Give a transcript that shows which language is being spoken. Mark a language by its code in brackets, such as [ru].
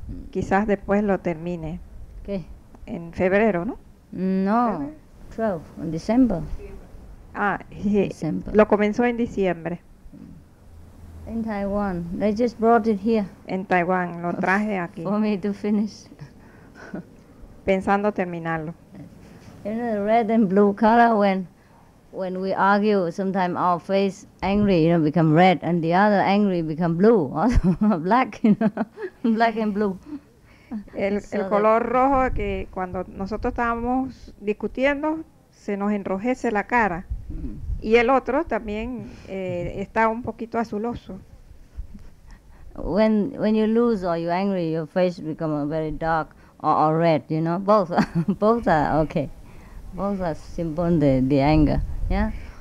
[es] Quizás después lo termine. ¿Qué? En febrero, ¿no? [en] No, 12, in December. December. [es] Lo comenzó en diciembre. [en] In Taiwan. They just brought it here. [es] En Taiwán, lo traje aquí. [en] For me to finish. [es] Pensando terminarlo. [en] You know, the red and blue color, when we argue, sometimes our face angry, become red, and the other angry become blue, black, black and blue. [es] El color rojo que cuando nosotros estábamos discutiendo se nos enrojece la cara. Y el otro también está un poquito azuloso. [en] When you lose or you're angry, your face becomes very dark or red, both are okay. Both are symbol the anger, yeah?